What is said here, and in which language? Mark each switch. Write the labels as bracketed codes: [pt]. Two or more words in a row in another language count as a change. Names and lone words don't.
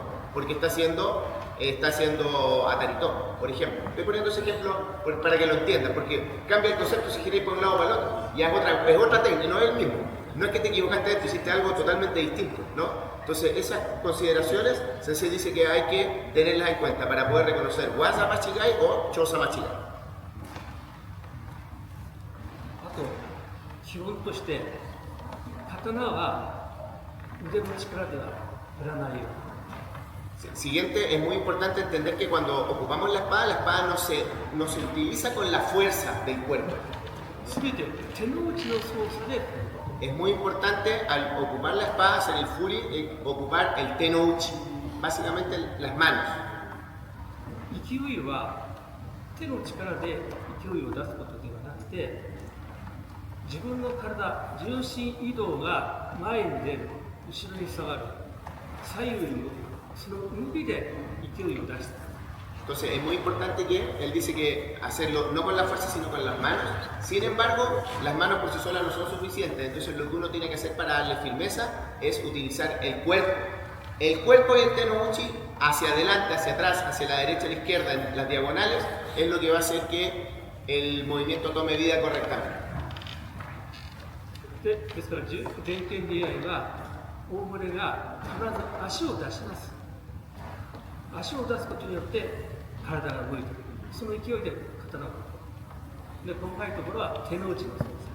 [es] Porque está haciendo Atarito, por ejemplo. Estoy poniendo ese ejemplo para que lo entiendan, porque cambia el concepto si giráis por un lado o para el otro. Ya es otra técnica, no es el mismo. no es que te equivocaste, tú hiciste algo totalmente distinto, ¿no? Entonces esas consideraciones Sensei dice que hay que tenerlas en cuenta para poder reconocer [ja] 技間違い [es] o [ja] 所作間違い. あと基本として刀は腕の力では振らないように。 [es] Siguiente, es muy importante entender que cuando ocupamos la espada no se utiliza con la fuerza del cuerpo. [ja] 全て手の内の操作で [es] Es muy importante al ocupar la espada, hacer el furi, ocupar el tenouchi, básicamente las manos. [ja] 勢いは手の力で勢いを出すことではなくて自分の体重心移動が前に出る後ろに下がる左右に動くその動きで勢いを出す [es] Entonces es muy importante que él dice que hacerlo no con la fuerza sino con las manos. Sin embargo, las manos por sí solas no son suficientes. Entonces lo que uno tiene que hacer para darle firmeza es utilizar el cuerpo. El cuerpo y el tenouchi hacia adelante, hacia atrás, hacia la derecha y la izquierda, en las diagonales, es lo que va a hacer que el movimiento tome vida correctamente. [ja] ですから前剣出会いは大骨が必ず足を出します足を出すことによって体が動いてくるその勢いで刀をで細かいところは手の内の操作ですね